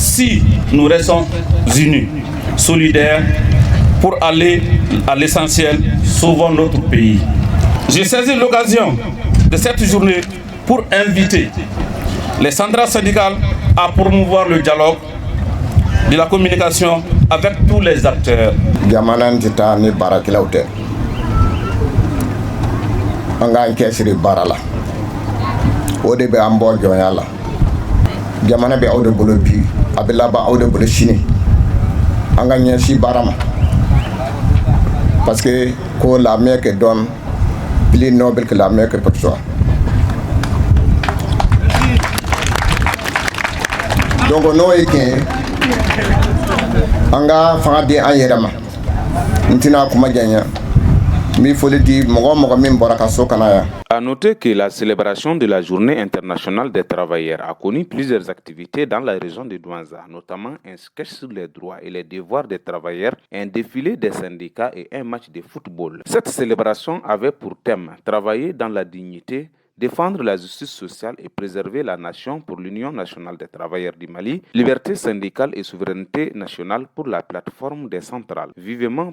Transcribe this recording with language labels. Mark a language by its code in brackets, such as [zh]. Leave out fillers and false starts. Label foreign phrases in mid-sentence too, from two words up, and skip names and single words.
[fr] Si nous restons unis, solidaire pour aller à l'essentiel, sauvons notre pays. J'ai saisi l'occasion de cette journée pour inviter les centrales syndicales à promouvoir le dialogue, de la communication avec tous les acteurs. [bm] Jamanan tita ni barakilaw tɛ an k'an cɛsiri baara la o de bɛ an bɔ jɔnya la jamana bɛ aw de bolo bi a bɛ laban aw de bolo sini an ka ɲɛsin baara ma [fr] parce que [bm] ko [fr] la main que donne plus noble que la main que porte soi. [bm] Donc n'o ye tiɲɛ ye an ka fanga di an yɛrɛ ma n tɛna kuma janya n bɛ foli di mɔgɔ o mɔgɔ min bɔra ka so ka na yan. [fr] À noter que la célébration de la Journée internationale des travailleurs a connu plusieurs activités dans la région de Douanza, notamment un sketch sur les droits et les devoirs des travailleurs, un défilé des syndicats et un match de football. Cette célébration avait pour thème travailler dans la dignité, défendre la justice sociale et préserver la nation pour l'Union nationale des travailleurs du Mali, liberté syndicale et souveraineté nationale pour la plateforme des centrales.